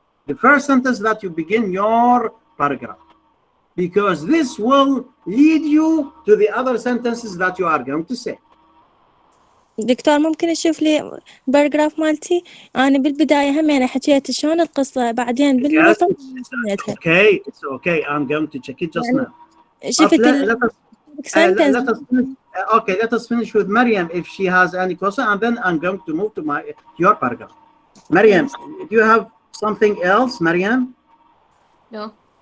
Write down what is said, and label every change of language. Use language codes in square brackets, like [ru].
[en] The first sentence that you begin your paragraph, because this will lead you to the other sentences that you are going to say. [ar] دكتور ممكن تشوف لي باراجراف مالتي؟ أنا بالبداية هم أنا حكيت شلون القصة بعدين بالنص [en] Okay, it's okay. I'm going to check it just now. [ar] شفت [en] let us finish with Maryam if she has any question, and then I'm going to move to your paragraph. Maryam, do you have something else, Maryam? No.